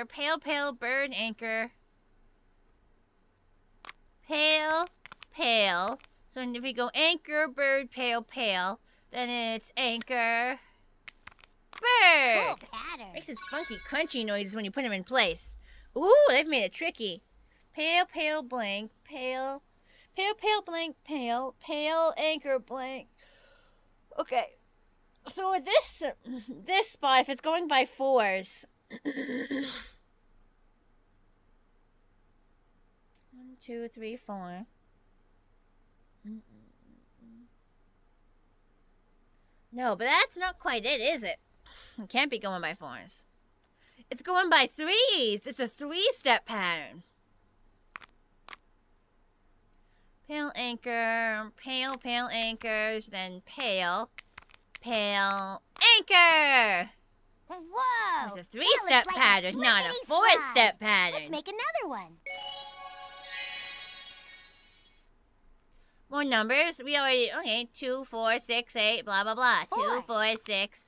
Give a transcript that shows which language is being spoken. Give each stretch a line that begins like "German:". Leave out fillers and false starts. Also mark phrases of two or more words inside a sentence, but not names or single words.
English: Pale, pale, bird, anchor. Pale, pale. So if we go anchor, bird, pale, pale, then it's anchor, bird. Cool pattern. Makes this funky, crunchy noises when you put them in place. Ooh, they've made it tricky. Pale, pale, blank, pale, pale, pale, blank, pale, pale, anchor, blank. Okay. So with this spot, if it's going by 4s. 1, 2, 3, 4. No, but that's not quite it, is it? It can't be going by 4s. It's going by 3s. It's a 3-step pattern. Pale anchor, pale, pale anchors, then pale, pale anchor. Whoa. There's a 3-step like pattern, not a slippity 4-step slide. pattern. Let's make another one. More numbers. We already, okay, 2, 4, 6, 8, blah, blah, blah. 2, 4, 4, 6,